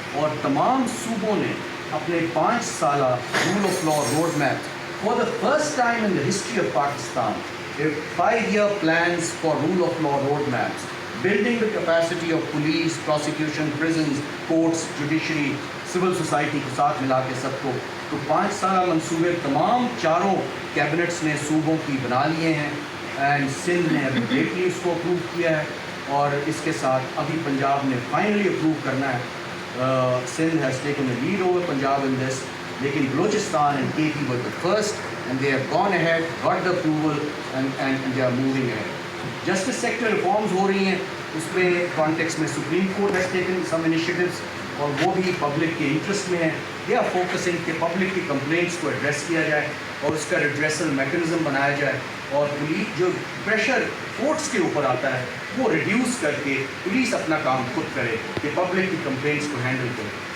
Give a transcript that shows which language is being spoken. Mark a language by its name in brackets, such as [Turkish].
[Urdu] اور تمام صوبوں نے اپنے 5 سالہ [English] rule of law road map for the first time in the history of Pakistan 5-year plans for rule of law road maps, building the capacity of police, prosecution, prisons, courts, judiciary, civil society [Urdu] کو ساتھ ملا کے سب کو. تو 5 سالہ منصوبے تمام چاروں کیبنٹس نے صوبوں کی بنا لیے ہیں اینڈ سندھ نے ابھی لیٹلی اس کو اپروو کیا ہے اور اس کے ساتھ ابھی پنجاب نے فائنلی اپروو کرنا ہے. [English] Sindh has taken a lead over Punjab in this, [Urdu] لیکن [English] Balochistan and KP were the first and they have gone ahead, got the approval and they are moving ahead. [Urdu] Justice sector reforms ہو رہی ہیں, اس میں کانٹیکس میں supreme court [English] has taken some initiatives [Urdu] اور وہ بھی public کے interest میں ہیں. [English] they are focusing [Urdu] کہ پبلک کی کمپلینٹس کو ایڈریس کیا جائے اور اس کا ریڈریسل میکینزم بنایا جائے اور پولیس جو پریشر کورٹس کے اوپر آتا ہے وہ ریڈیوس کر کے پولیس اپنا کام خود کرے کہ پبلک کی کمپلینٹس کو ہینڈل کرے.